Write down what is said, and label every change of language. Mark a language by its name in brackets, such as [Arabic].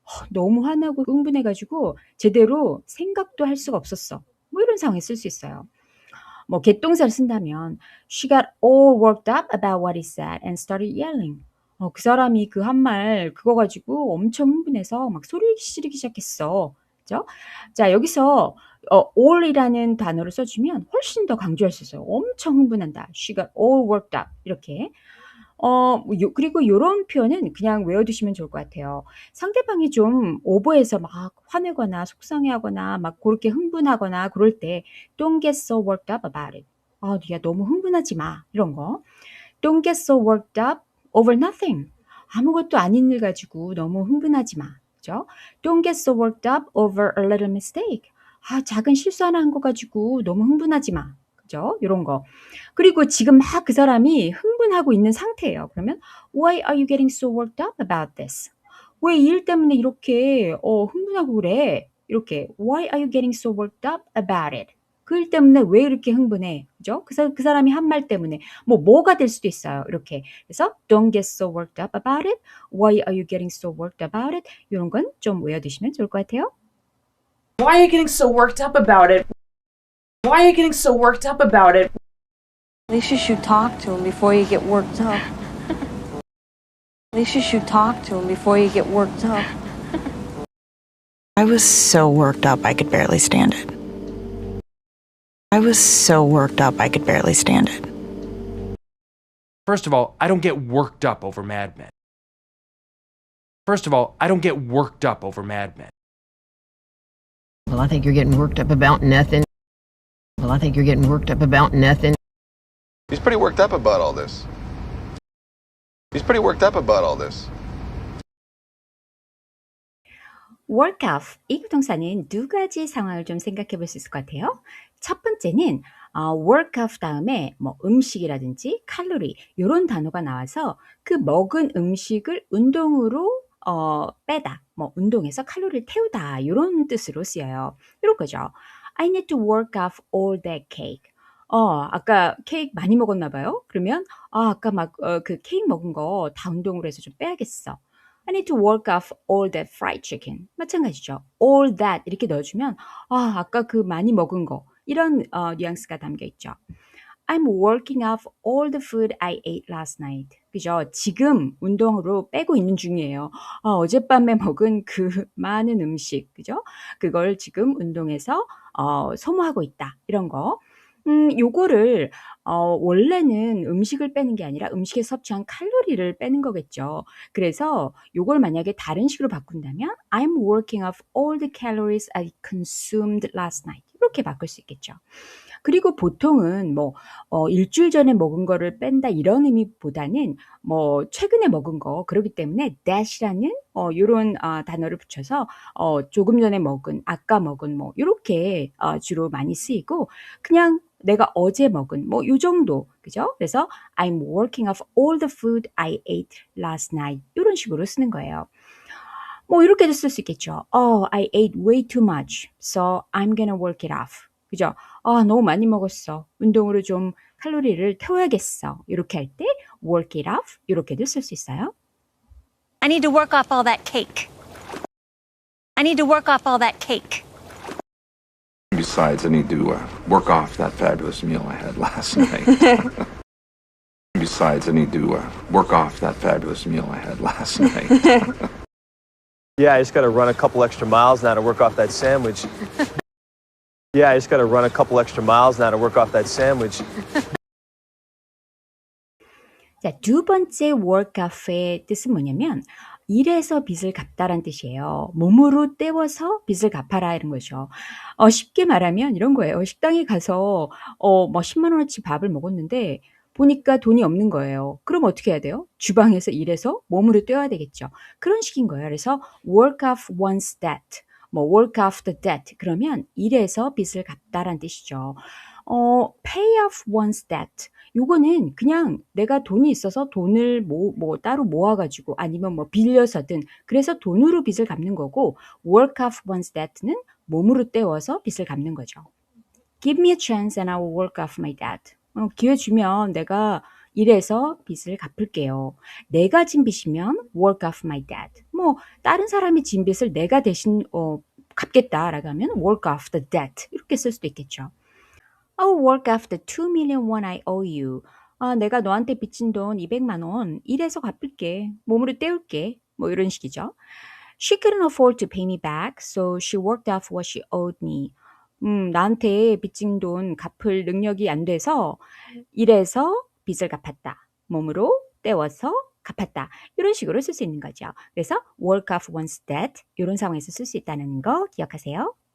[Korean] 너무 화나고 흥분해가지고 제대로 생각도 할 수가 없었어. 뭐 이런 상황에 쓸 수 있어요. 뭐 get 동사를 쓴다면 [English] She got all worked up about what he said and started yelling. [Korean] 그 사람이 그 한 말 그거 가지고 엄청 흥분해서 막 소리 지르기 시작했어. 그죠? 자, 여기서 all이라는 단어를 써주면 훨씬 더 강조할 수 있어요. 엄청 흥분한다. [English] She got all worked up. [Korean] 이렇게. 그리고 이런 표현은 그냥 외워두시면 좋을 것 같아요. 상대방이 좀 오버해서 막 화내거나 속상해하거나 막 그렇게 흥분하거나 그럴 때 [English] Don't get so worked up about it. [Korean] 야, 너무 흥분하지 마. 이런 거. [English] Don't get so worked up over nothing. [Korean] 아무것도 아닌 일 가지고 너무 흥분하지 마. 그죠? [English] Don't get so worked up over a little mistake. [Korean] 작은 실수 하나 한 거 가지고 너무 흥분하지 마. 그죠? 이런 거. 그리고 지금 막 그 사람이 흥분하고 있는 상태예요. 그러면 [English] Why are you getting so worked up about this? [Korean] 왜 이 일 때문에 이렇게 흥분하고 그래? 이렇게 [English] Why are you getting so worked up about it? [Korean] 그 일 때문에 왜 이렇게 흥분해? 그죠? 그 사람이 한 말 때문에 뭐가 될 수도 있어요. 이렇게. 그래서 [English] Don't get so worked up about it. Why are you getting so worked about it? [Korean] 이런 건 좀 외워두시면 좋을 것 같아요. [English] Why are you getting so worked up about it? Why are you getting so worked up about it? At least you should talk to him before you get worked up. At least you should talk to him before you get worked up. I was so worked up I could barely stand it. I was so worked up I could barely stand it. First of all, I don't get worked up over Mad Men. First of all, I don't get worked up over Mad Men. Well, I think you're getting worked up about nothing. Well, I think you're getting worked up about nothing. He's pretty worked up about all this. He's pretty worked up about all this. [Korean] work off 이 부동사는 두 가지 상황을 좀 생각해 볼 수 있을 것 같아요. 첫 번째는 work off 다음에 뭐 음식이라든지 칼로리 이런 단어가 나와서 그 먹은 음식을 운동으로 빼다, 뭐 운동해서 칼로리를 태우다 이런 뜻으로 쓰여요. 이런 거죠. [English] I need to work off all that cake. [Korean] 아까 케이크 많이 먹었나 봐요. 그러면 아까 막 그 케이크 먹은 거 다 운동으로 해서 좀 빼야겠어. [English] I need to work off all that fried chicken. [Korean] 마찬가지죠. all that 이렇게 넣어주면 아까 그 많이 먹은 거 이런 뉘앙스가 담겨 있죠. [English] I'm working off all the food I ate last night. [Korean] 그죠? 지금 운동으로 빼고 있는 중이에요. 어젯밤에 먹은 그 많은 음식, 그죠? 그걸 지금 운동해서 소모하고 있다. 이런 거. 요거를 원래는 음식을 빼는 게 아니라 음식에 섭취한 칼로리를 빼는 거겠죠. 그래서 요걸 만약에 다른 식으로 바꾼다면 [English] I'm working off all the calories I consumed last night. [Korean] 이렇게 바꿀 수 있겠죠. 그리고 보통은 뭐 일주일 전에 먹은 거를 뺀다 이런 의미보다는 뭐 최근에 먹은 거 그렇기 때문에 that이라는 요런 단어를 붙여서 조금 전에 먹은, 아까 먹은 뭐 요렇게 주로 많이 쓰이고 그냥 내가 어제 먹은 뭐 요 정도, 그죠? 그래서 [English] I'm working off all the food I ate last night [Korean] 이런 식으로 쓰는 거예요. 뭐 이렇게도 쓸 수 있겠죠. [English] I ate way too much, so I'm gonna work it off. [Korean] 그죠? 너무 많이 먹었어. 운동으로 좀 칼로리를 태워야겠어. 이렇게 할 때 work it off 이렇게도 쓸 수 있어요. [English] I need to work off all that cake. I need to work off all that cake. Besides, I need to work off that fabulous meal I had last night. Besides, I need to work off that fabulous meal I had last night. Yeah, I just got to run a couple extra miles now to work off that sandwich. Yeah, I just got to run a couple extra miles now to work off that sandwich. [Korean] 자, 두 번째 work off의 뜻은 뭐냐면 일해서 빚을 갚다란 뜻이에요. 몸으로 때워서 빚을 갚아라 이런 거죠. 쉽게 말하면 이런 거예요. 식당에 가서 뭐 10만 원어치 밥을 먹었는데 보니까 돈이 없는 거예요. 그럼 어떻게 해야 돼요? 주방에서 일해서 몸으로 때워야 되겠죠. 그런 식인 거예요. 그래서 work off one's debt, 뭐 work off the debt 그러면 일해서 빚을 갚다란 뜻이죠. [English] pay off one's debt. [Korean] 요거는 그냥 내가 돈이 있어서 돈을 뭐 따로 모아가지고 아니면 뭐 빌려서든 그래서 돈으로 빚을 갚는 거고 work off one's debt는 몸으로 때워서 빚을 갚는 거죠. [English] Give me a chance and I will work off my debt. [Korean] 기회 주면 내가 일해서 빚을 갚을게요. 내가 진 빚이면 work off my debt. 뭐 다른 사람이 진 빚을 내가 대신 갚겠다라고 하면 work off the debt 이렇게 쓸 수도 있겠죠. [English] I'll work off the 2 million won I owe you. [Korean] 내가 너한테 빚진 돈 200만 원 일해서 갚을게. 몸으로 때울게. 뭐 이런 식이죠. [English] She couldn't afford to pay me back, so she worked off what she owed me. [Korean] 나한테 빚진 돈 갚을 능력이 안 돼서 일해서 빚을 갚았다. 몸으로 때워서 갚았다. 이런 식으로 쓸 수 있는 거죠. 그래서 work off one's debt 이런 상황에서 쓸 수 있다는 거 기억하세요.